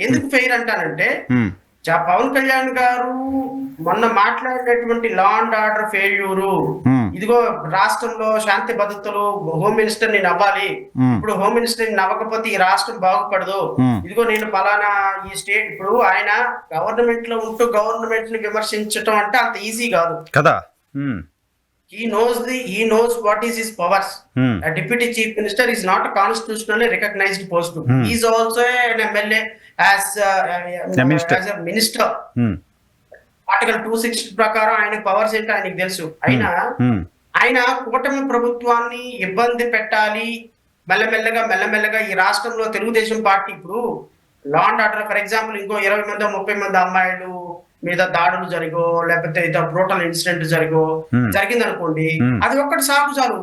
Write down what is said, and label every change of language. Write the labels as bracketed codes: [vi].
[te] ఎందుకు ఫెయిల్ అంటానంటే పవన్ కళ్యాణ్ గారు మొన్న మాట్లాడినటువంటి లా అండ్ ఆర్డర్ ఫెయిల్యూరు, ఇదిగో రాష్ట్రంలో శాంతి భద్రతలు, హోమ్ మినిస్టర్ నేను అవ్వాలి, ఇప్పుడు హోమ్ మినిస్టర్ నవ్వకపోతే ఈ రాష్ట్రం బాగుపడదు, ఇదిగో నేను పలానా ఈ స్టేట్, ఇప్పుడు ఆయన గవర్నమెంట్ లో ఉంటూ గవర్నమెంట్ ని విమర్శించడం అంటే అంత ఈజీ కాదు కదా. [en] He knows what is his powers. A deputy chief minister is not a constitutionally recognized post. He is also an MLA as a minister. [te] Article 260 ప్రకారం ఆయన పవర్స్ ఏంటో ఆయనకు తెలుసు. ఆయన కూటమి ప్రభుత్వాన్ని ఇబ్బంది పెట్టాలి, మెల్లమెల్లగా ఈ రాష్ట్రంలో తెలుగుదేశం పార్టీ ఇప్పుడు law and order for example ఇంకో 20 మంది 30 మంది అమ్మాయిలు మీద దాడులు జరిగో లేకపోతే ఇతర బ్రూటల్ ఇన్సిడెంట్ జరిగింది అనుకోండి, అది ఒక్కటి సాగు చాలు.